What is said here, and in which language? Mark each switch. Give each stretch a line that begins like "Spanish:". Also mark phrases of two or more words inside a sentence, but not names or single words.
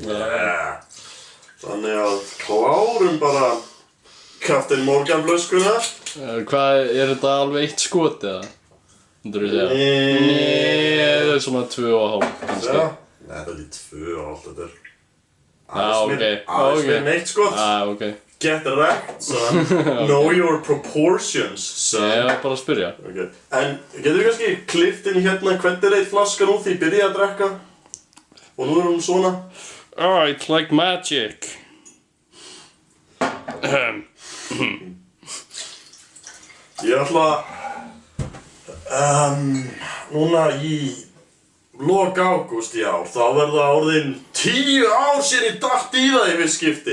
Icelandic: Þannig að klárum bara Captain Morgan flöskuna. Hvað, er þetta alveg eitt skot eða? Myndur þú segja? Nei, það er svona 2,5 kannski. Nei, þetta er ekki 2,5, þetta er ok. aðeins meira eitt skot. Ok.
English: Get wrecked, son. Know your proportions, son.
Icelandic: Ég var bara að spyrja. Okay. En getur við kannski klippt inn hérna hvernig er eitt flaska nú því ég byrjaði að drekka? Og nú er hún svona.
English: Oh, it's like magic.
Icelandic: Ég ætla núna í lok ágúst í ár, þá verða orðin 10 ár síðan ég datt í það í fyrst skipti.